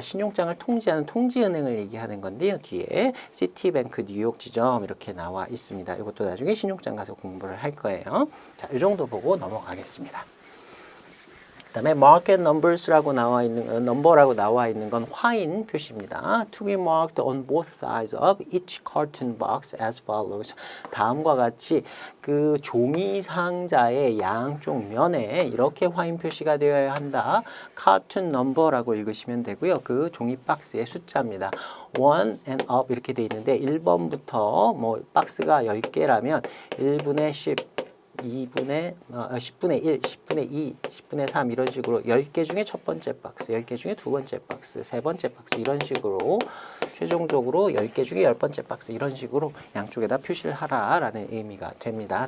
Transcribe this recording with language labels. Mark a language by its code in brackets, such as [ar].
[ko] 신용장을 통지하는 통지은행을 얘기하는 건데요. 뒤에 시티뱅크 뉴욕 지점 이렇게 나와 있습니다. 이것도 나중에 신용장 가서 공부를 할 거예요. 자, 이 정도 보고 넘어가겠습니다. 그다음에 market numbers라고 나와 있는 넘버라고 나와 있는 건 화인 표시입니다. [en] To be marked on both sides of each carton box as follows. [ko] 다음과 같이 그 종이 상자의 양쪽 면에 이렇게 화인 표시가 되어야 한다. carton number라고 읽으시면 되고요. 그 종이 박스의 숫자입니다. [en] 1 and up [ko] 이렇게 돼 있는데 1번부터 뭐 박스가 10개라면 1분의 10 10분의 1, 10분의 2, 10분의 3 이런 식으로 10개 중에 첫 번째 박스, 10개 중에 두 번째 박스, 세 번째 박스 이런 식으로 최종적으로 10개 중에 10번째 박스 이런 식으로 양쪽에다 표시를 하라라는 의미가 됩니다.